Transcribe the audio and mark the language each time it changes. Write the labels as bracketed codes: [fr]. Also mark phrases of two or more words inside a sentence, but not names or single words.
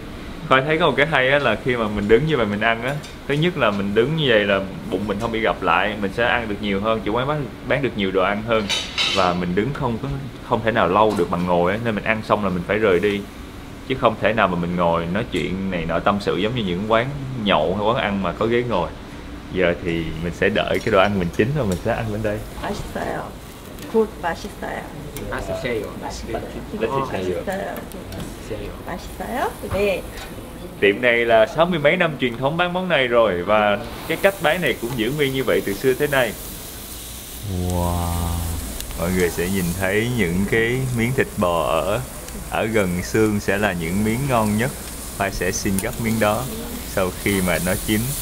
[vi] Khoai thấy có một cái hay á là khi mà mình đứng như vậy mình ăn á, thứ nhất là mình đứng như vậy là bụng mình không bị gập lại, mình sẽ ăn được nhiều hơn, chủ quán bán được nhiều đồ ăn hơn. Và mình đứng không thể nào lâu được bằng ngồi á, nên mình ăn xong là mình phải rời đi, chứ không thể nào mà mình ngồi nói chuyện này nọ tâm sự giống như những quán nhậu hay quán ăn mà có ghế ngồi. Giờ thì mình sẽ đợi cái đồ ăn mình chín rồi mình sẽ ăn bên đây. [ko] 굿 맛있어요. 맛있어요? 네. [vi] Tiệm này là 60 mấy năm truyền thống bán món này rồi và cái cách bán này cũng giữ nguyên như vậy từ xưa tới nay. Wow. Mọi người sẽ nhìn thấy những cái miếng thịt bò ở gần xương sẽ là những miếng ngon nhất. Khoai sẽ xin gấp miếng đó sau khi mà nó chín.